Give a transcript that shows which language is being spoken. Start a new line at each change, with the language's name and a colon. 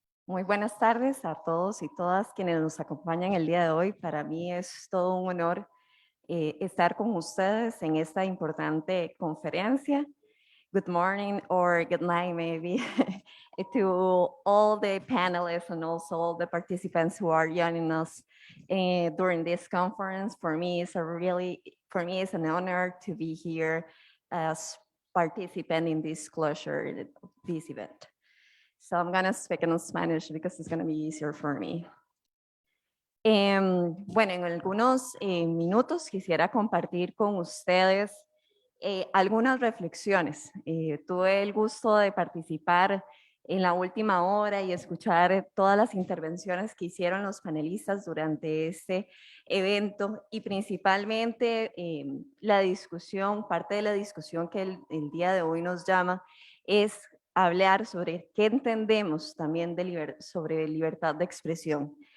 Spanish: Muy buenas tardes a todos y todas quienes nos acompañan el día de hoy. Para mí es todo un honor estar con ustedes en esta importante conferencia.
English: Good morning or good night maybe to all the panelists and also all the participants who are joining us during this conference. For me, it's an honor to be here as participant in this closure, this event. So I'm going to speak in Spanish because it's going to be easier for me.
Spanish: Bueno, en algunos minutos quisiera compartir con ustedes algunas reflexiones. Tuve el gusto de participar en la última hora y escuchar todas las intervenciones que hicieron los panelistas durante este evento y principalmente la discusión, parte de la discusión que el día de hoy nos llama es hablar sobre qué entendemos también sobre libertad de expresión.